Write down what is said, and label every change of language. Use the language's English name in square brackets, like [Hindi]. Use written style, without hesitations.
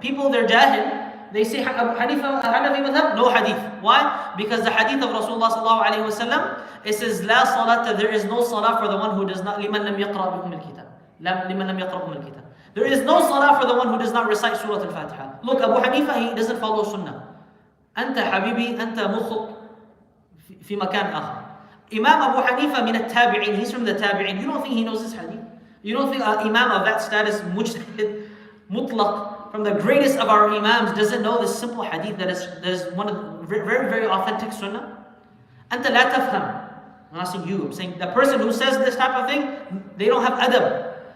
[English] People, they're jahil. They say Abu Hanifa, Hanafi madhab, no hadith. Why? Because the hadith of Rasulullah sallallahu alayhi wasallam, it says, [Arabic] La salata, [English] there is no salah for the one who does not, [Arabic] liman lam yaqra bi al-kitab. Liman lam yaqra al-kitab. [English] There is no salah for the one who does not recite Surah Al-Fatiha. Look, Abu Hanifa, he doesn't follow sunnah. [Arabic] أنت حبيبي أنت مخط في مكان آخر. [English] Imam Abu Hanifa [Arabic] min al-tabi'in, [English] he's from the tabi'in. You don't think he knows this hadith? You don't think an imam of that status, mujtahid, mutlaq, from the greatest of our imams, doesn't know this simple hadith that is one of the very, very authentic sunnah? [Arabic] أنت لا تفهم. [English] I'm not saying you, I'm saying the person who says this type of thing, they don't have adab.